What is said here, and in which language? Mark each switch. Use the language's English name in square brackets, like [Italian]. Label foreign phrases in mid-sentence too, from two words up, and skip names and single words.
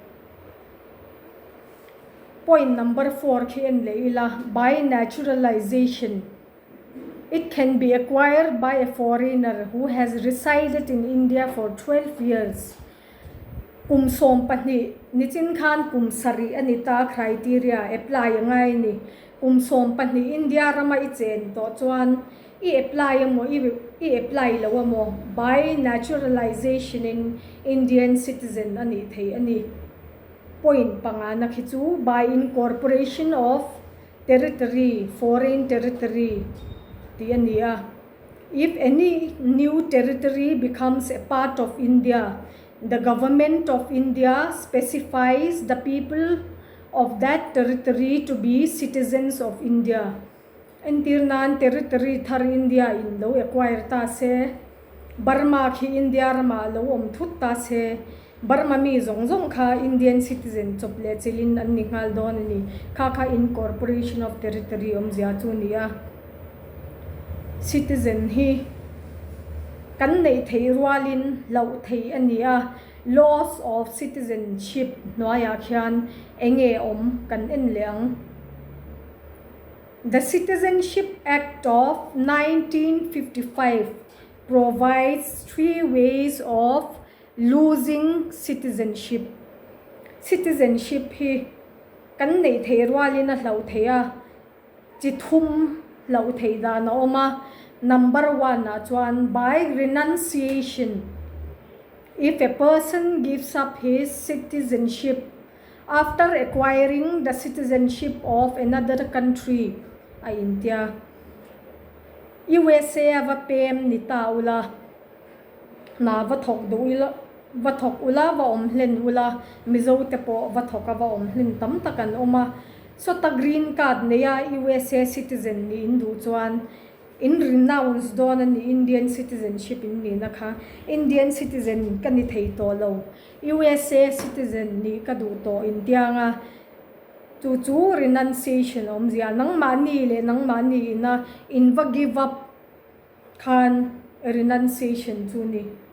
[Mizo] Point number 4 khi en le ila [English] by naturalization. It can be acquired by a foreigner who has resided in India for 12 years. [Mizo] Som pani nichin khan sari anita criteria apply ngai ni som pani India rama I chen to chuan I apply mo I apply lo mo [English] by naturalization [Mizo] in [English] Indian citizen [Mizo] ani thei ani. Point pangana khichu [English] by incorporation of territory foreign territory. If any new territory becomes a part of India, the government of India specifies the people of that territory to be citizens of India. [Mizo] Entirnan territory thar India in lo acquire ta se Burma khi India rama lo om thut ta se Burma mi zong kha [English] Indian citizen [Mizo] chople chilin an ningal don ni kha [English] incorporation of territory [Mizo] om zia chu nia. Citizen hi kan nei thei rualin lo thei ania [English] laws of citizenship [Mizo] noya khian enge om kan en leang. [English] The Citizenship Act of 1955 provides 3 ways of losing citizenship. [Mizo] Citizenship hi kan nei thei rualin a lo theya chi thum lo thei da na oma. Number 1 na chuan [English] by renunciation. If a person gives up his citizenship after acquiring the citizenship of another country, [Mizo] India, USA va pem ni ta ula na va thok do ila va thok ula va om hlen ula mizo te po va thoka va om hlen tam takan oma so ta [English] green card [Mizo] ne ya [English] USA citizen [Mizo] ni indu chuan in renounce don an [English] Indian citizenship [Mizo] in ni nakha [English] Indian citizen [Mizo] kan ni thei to lo [English] USA citizen [Mizo] ni ka du to India nga chu renunciation om zia nang mani le nang mani na inva [English] give up [Mizo] khan renunciation chu ni.